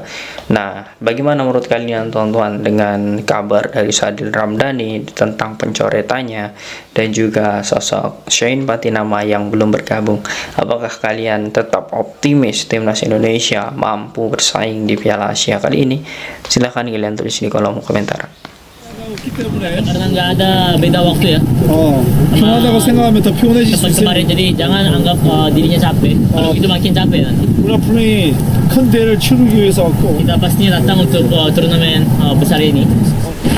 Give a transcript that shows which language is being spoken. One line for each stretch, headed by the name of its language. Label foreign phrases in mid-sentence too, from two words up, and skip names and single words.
Indonesian: Nah bagaimana menurut kalian teman-teman dengan kabar dari Sadil Ramdhani tentang pencoretannya dan juga sosok Shane Patinama yang belum bergabung? Apakah kalian tetap optimis timnas Indonesia mampu bersaing di Piala Asia kali ini? Silahkan kalian tulis di kolom komentar.
Korean: 없기 때문에
Indonesian: Karena nggak ada beda waktu ya.
Korean: 피곤하다고 생각하면 더 피곤해질 수
Indonesian: Cepat
Korean: 있어요.
Indonesian: kemarin, jadi jangan anggap dirinya capek. Kalau itu makin capek nanti.
Korean: 우리가 분명히 큰 대회를 치르기 위해서 왔고
Indonesian: Kita pastinya datang untuk turnamen besar ini.